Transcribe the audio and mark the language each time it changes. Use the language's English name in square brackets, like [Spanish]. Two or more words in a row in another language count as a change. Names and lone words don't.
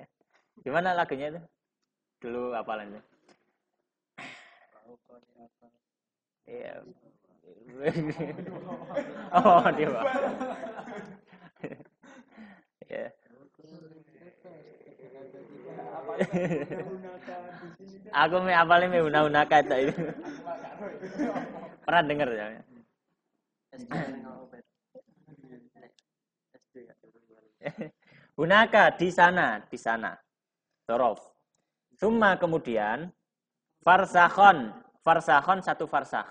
[Indonesian] Gimana lagunya itu? Dulu hafalan itu. Iya. Oh, dia. Ya. Aku me apalin me hunaka itu. Pernah dengar ya? Hunaka di sana. Dhorof. Summa kemudian farsakhon satu farsakh.